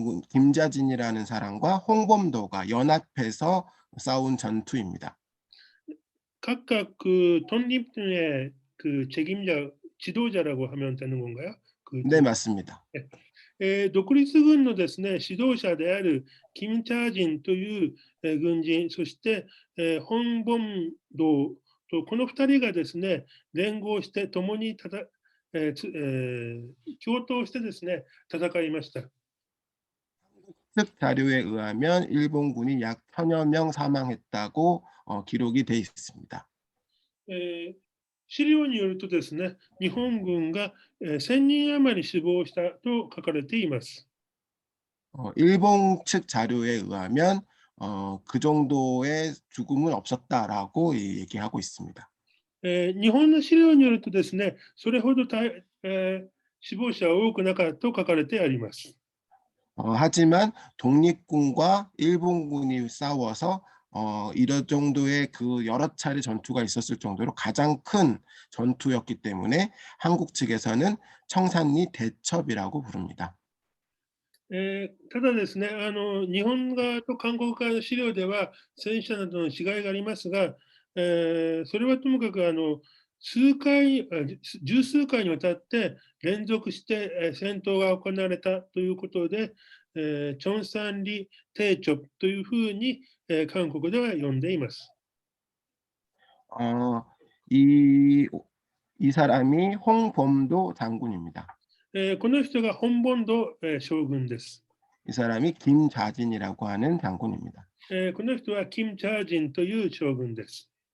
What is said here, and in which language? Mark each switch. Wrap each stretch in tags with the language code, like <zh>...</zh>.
<ko>김자진이라는 사람과 홍범도가 연합해서 싸운 전투입니다. 각각 독립의 책임자, 지도자라고 하면 되는 건가요? 네, 맞습니다.</ko> <ja>独立軍のですね、指導者であるキム・チャージンという軍人、そして、ホン・ボンドとこの2人がですね、連合して共に共闘してですね、戦いました。</ja> <ko>측 자료에 의하면 일본군이 약 1000여 명 사망했다고 기록이 돼 있습니다.</ko> <ja>資料によるとですね、日本軍が1000人余り死亡したと書かれています。</ja> <ko>일본 측 자료에 의하면 그 정도의 죽음은 없었다라고 얘기하고 있습니다.</ko> <ja>日本の資料によるとですね、それほど死亡者は多くなかったと書かれてあります。</ja> <ko>하지만 독립군과 일본군이 싸워서 이런 정도의 그 여러 차례 전투가 있었을 정도로 가장 큰 전투였기 때문에 한국 측에서는 청산리 대첩이라고 부릅니다.</ko> <ja>ただですね、日本側と韓国側の資料では戦死者などの違いがありますが、それはともかく十数回にわたって連続して戦闘が行われたということで、チョンサンリテイチョプというふうに、韓国では呼んでいます。</ja> <ko>어, 이, 이 사람이 홍범도 장군입니다.</ko> <ja>この人が本本土、将軍です。</ja> <ko>이 사람이 김자진이라고 하는 장군입니다.</ko> <ja>この人はキム・チャージンという将軍です。</ja>